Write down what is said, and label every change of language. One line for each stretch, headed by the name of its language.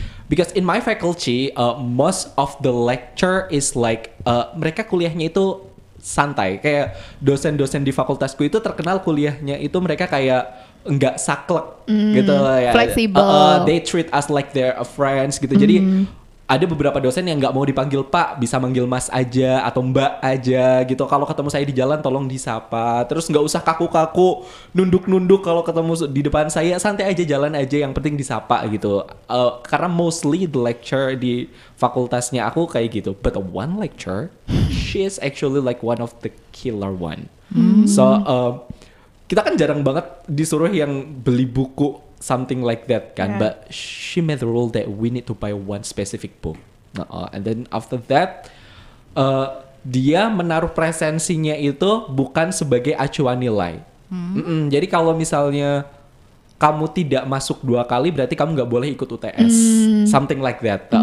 English: Because in my faculty, most of the lecture is like
Indonesian: mereka kuliahnya itu santai, kayak dosen-dosen di fakultasku itu terkenal kuliahnya itu mereka kayak enggak saklek gitu ya.
English: Flexible. They treat us like their friends gitu.
Indonesian: Jadi ada beberapa dosen yang nggak mau dipanggil Pak, bisa manggil Mas aja atau Mbak aja gitu. Kalau ketemu saya di jalan tolong disapa. Terus nggak usah kaku-kaku, nunduk-nunduk kalau ketemu di depan saya, santai aja, jalan aja, yang penting disapa gitu. Karena
English: mostly the lecture
Indonesian: di fakultasnya aku kayak gitu.
English: But one lecture, she is actually like one of the killer one. So
Indonesian: kita kan jarang banget disuruh yang beli buku
English: something like that kan, but she made the rule that we need to buy one specific book.
Indonesian: And then after that dia menaruh presensinya itu bukan sebagai acuan nilai. Jadi kalau misalnya kamu tidak masuk 2 kali berarti kamu nggak boleh ikut UTS,
English: something like that.